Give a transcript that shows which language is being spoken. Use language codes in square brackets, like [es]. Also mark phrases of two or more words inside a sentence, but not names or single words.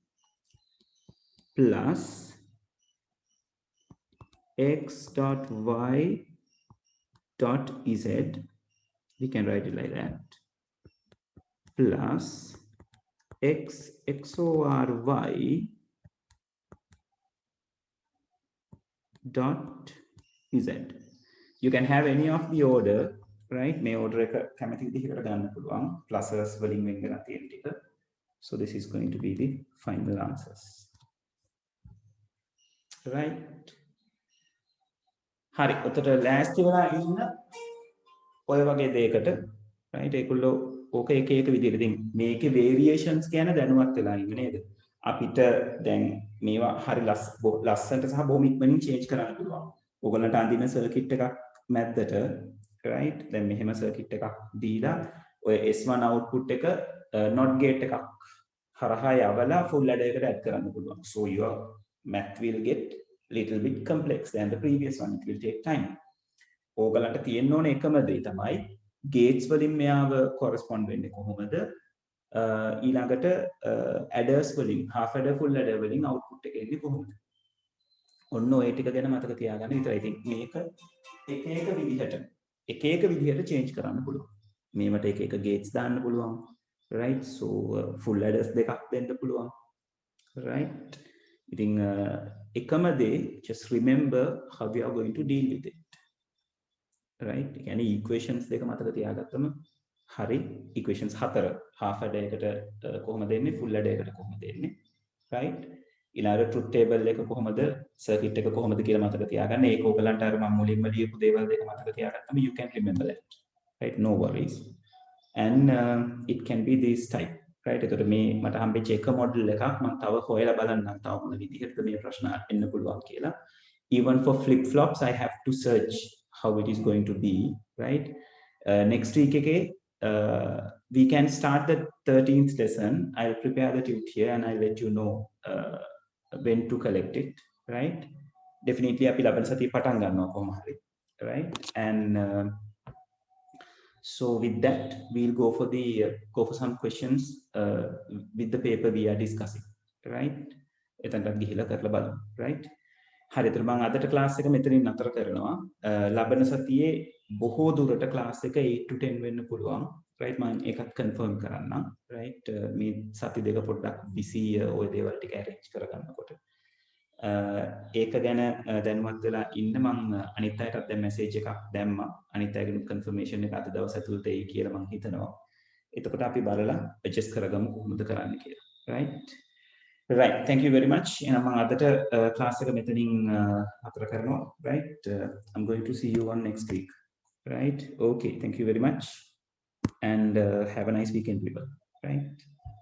[en] plus X dot Y dot Z, we can write it like that, plus X XOR Y dot Z. you can have any of the order, right? May order [si] එක කැමති විදිහකට ගන්න පුළුවන්. Pluses වලින් වෙන් කරලා තියෙන ටික. [en] So this is going to be the final answers. Right? [si] හරි. ඔතට ලෑස්ති වෙලා ඉන්න ඔය වගේ දෙයකට right ඒගොල්ලෝ ඕක එක එක විදිහට ඉතින් මේකේ variations කියන දැනුවත් වෙලා ඉන්න නේද? අපිට දැන් මේවා හරි ලස්සනට සහ බොහොම ඉක්මනින් change කරන්න පුළුවන්. ඕගොල්ලන්ට අඳින circuit එකක් මැද්දට right දැන් මෙහෙම circuit එකක් දීලා ඔය S1 output එක [en] not gate [si] එකක් හරහා යවලා [en] full ladder [si] එකට add කරන්න පුළුවන්. [en] So your math will get little bit complex than the previous one. It will take time. [si] ඕගලන්ට තියෙන්න ඕනේ එකම දේ තමයි gates වලින් මෙයාව correspond වෙන්නේ කොහොමද ඊළඟට adders වලින් [en] half adder full adder [si] වලින් output එක එන්නේ කොහොමද ඔන්න ඔය ටික ගැන මතක තියාගන්න විතරයි. ඉතින් මේක එක එක විදිහට change කරන්න පුළුවන්. මේවට එක එක gates දාන්න පුළුවන්. [en] Right? So full adders [si] දෙකක් දෙන්න පුළුවන්. [en] Right? [si] ඉතින් එකම දේ [en] just remember how we are going to deal with it. Right? [si] කියන්නේ equations දෙක මතක තියාගත්තම හරි. equations හතර [en] half adder [si] එකට කොහොමද එන්නේ [en] full adder [si] එකට කොහොමද එන්නේ. Right? ඊළඟ truth table එක කොහොමද circuit එක කොහොමද කියලා මතක තියාගන්න. ඒක ඔයගලන්ට අර මම මුලින්ම ලියපු දේවල් දෙක මතක තියාගත්තම [en] you can remember that. Right? No worries. And it can be this type. Right? [si] එතකොට මේ මට හම්බෙච්ච එක මොඩල් එකක් මම තව හොයලා බලන්නම් තව මොන විදිහටද මේ ප්‍රශ්න එන්න පුළුවන් කියලා. [en] Even for flip flops I have to search how it is going to be. Right? Next week again we can start the 13th lesson. I'll prepare the tute here and I'll let you know when to collect it. Right? Definitely [si] අපි ලබන සතිය පටන් ගන්නවා කොහොම හරි. [en] Right? And so with that, we'll go for some questions with the paper we are discussing, right? [si] එතනට ගිහිලා කරලා බලමු, right? හරි. ඒතර මම අදට ක්ලාස් එක මෙතනින් නතර කරනවා. ලබන සතියේ බොහෝ දුරට ක්ලාස් එක 8 to 10 වෙන්න පුළුවන්, right? මම ඒකත් confirm කරන්නම්, right? මේ සති දෙක පොඩ්ඩක් busy ඔය දේවල් ටික arrange කරගන්නකොට. ඒක ගැන දැනුවත් වෙලා ඉන්න මම අනිත් අයටත් දැන් මැසේජ් එකක් දැම්මා. අනිත් අයගෙන් කන්ෆර්මේෂන් එක අද දවස් ඇතුළත එයි කියලා මම හිතනවා. එතකොට අපි බලලා adjust කරගමු කොහොමද කරන්න කියලා. [en] Right? Right. Thank you very much. [si] එහෙනම් මම අදට ක්ලාස් එක මෙතනින් අතර කරනවා. [en] Right? I'm going to see you on next week. Right? Okay. Thank you very much. And have a nice weekend, people. Right?